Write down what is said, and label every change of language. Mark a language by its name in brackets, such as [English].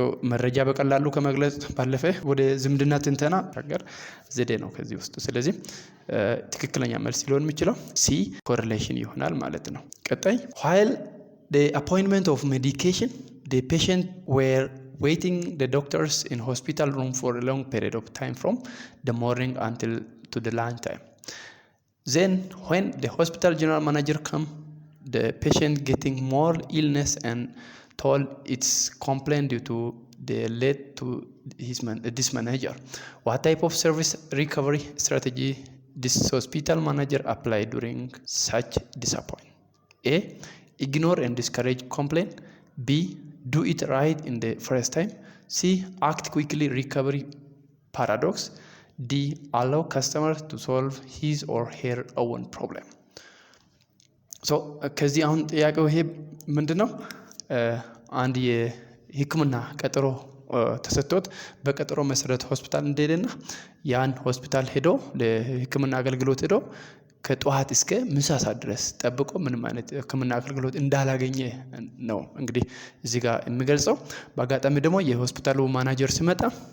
[Amharic] መረጃ በቀላሉ ከመግለጽ ባለፈ ወደ ዝምድና ትንተና ሀገር ዘዴ ነው ከዚህ ውስጥ። ስለዚህ ትክክለኛ መልስ ሊሆን የሚችለው ሲ ኮሬሌሽን ይሆናል ማለት ነው። ቀጣይ [English] while the appointment of medication the patient were waiting the doctors in hospital room for a long period of time from the morning until to the lunch time. Then when the hospital general manager come, the patient getting more illness and told its complaint due to the led to this manager. What type of service recovery strategy this hospital manager applied during such disappointment? A. Ignore and discourage complaint. B. Do it right in the first time. C. Act quickly recovery paradox. D. Allow customer to solve his or her own problem. [Amharic] ከዚህ አሁን ጥያቄው ይሄ ምንድነው? አንድ የሕክምና ቀጠሮ ተሰጥቶት በቀጠሮ መሰረት ሆስፒታል እንደሄደና ያን ሆስፒታል ሄዶ ለሕክምና አገልግሎት ሄዶ ከጧት እስከ ምሳ ሰዓት ድረስ ጠብቆ ምንም አይነት ሕክምና አገልግሎት እንዳላገኘ ነው እንግዲህ እዚህ ጋር የሚገልጸው። በአጋጣሚ ደግሞ የሆስፒታሉ ማናጀር ሲመጣ